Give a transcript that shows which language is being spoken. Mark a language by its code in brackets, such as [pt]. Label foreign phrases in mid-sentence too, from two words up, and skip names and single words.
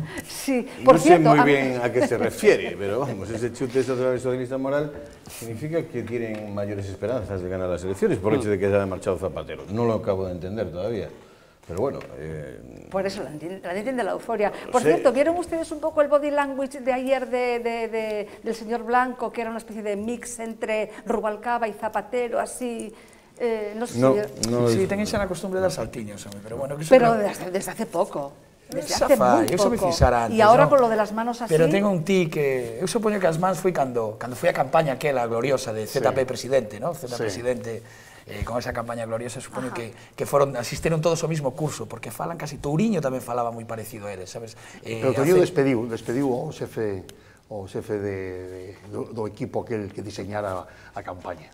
[es] Sí, por cierto... No sé muy bien a qué se refiere, pero vamos, ese chute socialista moral significa que tienen mayores esperanzas de ganar las elecciones por el hecho de que se haya marchado Zapatero. No lo acabo de entender todavía. Pero bueno... Por eso la entiende la euforia. Por cierto, ¿vieron ustedes un poco el [en] body language [es] de ayer del señor Blanco, que era una especie de mix entre Rubalcaba y Zapatero, así... no sé si... Sí, tenéis la costumbre de dar saltiños, pero bueno... Pero desde hace poco. Desde hace muy poco. Antes, [gl] e agora [es] con lo de las manos así... Pero tengo un tic que... [gl] Eu supoño que as mans foi cando foi a campaña aquela gloriosa de ZP presidente, ¿no? ZP presidente... con esa campaña gloriosa, supoño que asistiron todos ao mismo curso, porque falan casi... Touriño tamén falaba moi parecido a eles, sabes? Pero Touriño despediu o xefe do equipo aquel que diseñara a campaña.